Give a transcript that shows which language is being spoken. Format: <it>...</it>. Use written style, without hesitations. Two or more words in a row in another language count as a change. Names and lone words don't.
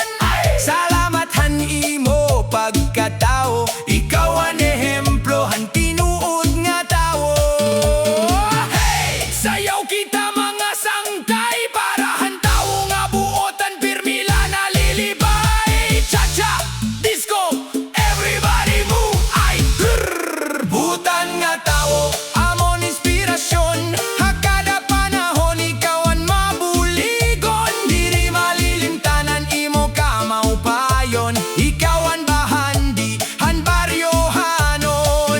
<war>Salamat han imo pagkatao, ikaw an ehemplo han tinuod nga tao. Hey! Sayaw kita mga sangkay, para han tao nga buotan, pirmila nalilibay. Cha-cha,</war> <en>disco, everybody move, ay! Grrr!</en> <war>Butan nga tao, amon inspirasyon, hakada panahon ikaw ang mabuligon. Diri malilimtanan imo ka maupayon, ikaw ang bahandi, han baryohanon.</war>